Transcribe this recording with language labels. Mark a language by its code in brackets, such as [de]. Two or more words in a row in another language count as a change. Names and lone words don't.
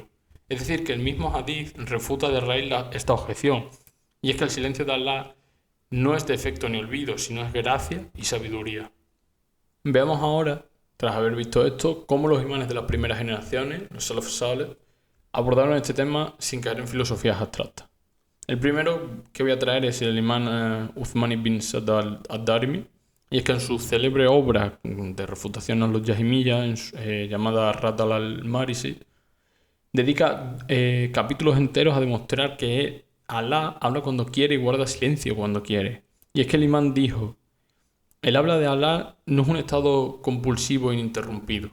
[es] Es decir, que el mismo hadith refuta de raíz esta objeción, y es que el silencio de Allah no es defecto ni olvido, sino es gracia y sabiduría. Veamos ahora, tras haber visto esto, cómo los imanes de las primeras generaciones, los [ar] السلف الصالح, [es] abordaron este tema sin caer en filosofías abstractas. El primero que voy a traer es el imán Uthman ibn Sadd al-Darimi, y es que en su célebre obra de refutación a los Jahmiyya, llamada Radd al-Marisi, dedica capítulos enteros a demostrar que Alá habla cuando quiere y guarda silencio cuando quiere. Y es que el imán dijo: el habla de Alá no es un estado compulsivo e ininterrumpido.